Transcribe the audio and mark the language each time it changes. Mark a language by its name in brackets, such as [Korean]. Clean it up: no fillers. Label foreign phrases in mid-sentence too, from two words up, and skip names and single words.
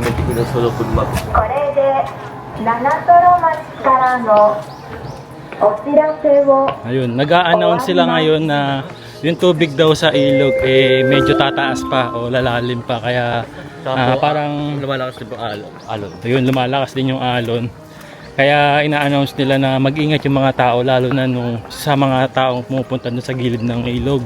[Japanese] 海のその車。これで七トロ町からのお知らせを [Filipino] Ayun, nag-a-announce sila ngayon na yung tubig daw sa ilog eh medyo tataas pa o lalalim pa kaya parang Lumalakas din po alon. ayun, lumalakas din yung alon. Kaya ina-announce nila na mag-ingat yung mga tao lalo na nung sa mga taong pumupunta doon sa gilid ng ilog.